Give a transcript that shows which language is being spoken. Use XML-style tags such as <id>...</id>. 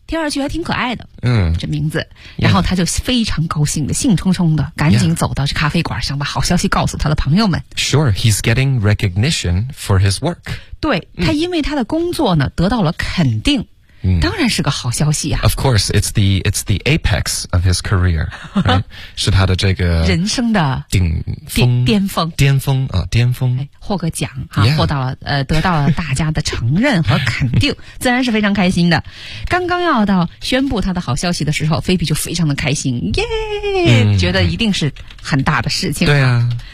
<zh>听上去还挺可爱的、嗯、这名字然后他就非常高兴的兴冲冲的赶紧走到这咖啡馆想把好消息告诉他的朋友们</zh> <en>Sure, he's getting recognition for his work</en> <zh>对他因为他的工作呢得到了肯定当然是个好消息啊</zh> <en>Of course, it's the apex of his career、right?</en> <zh>是他的这个人生的顶峰巅峰巅峰、哦、巅峰、哎、获个奖、啊 yeah. 获到了得到了大家的承认和肯定自然是非常开心的刚刚要到宣布他的好消息的时候菲比就非常的开心耶、觉得一定是很大的事情对啊</zh>